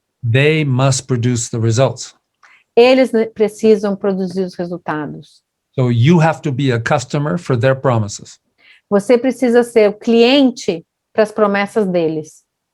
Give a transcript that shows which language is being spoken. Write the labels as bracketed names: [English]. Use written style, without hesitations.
[English] They must produce the results. [Portuguese] Eles precisam produzir os resultados. [English] So you have to be a customer for their promises, [Portuguese] Você precisa ser o cliente para as promessas deles.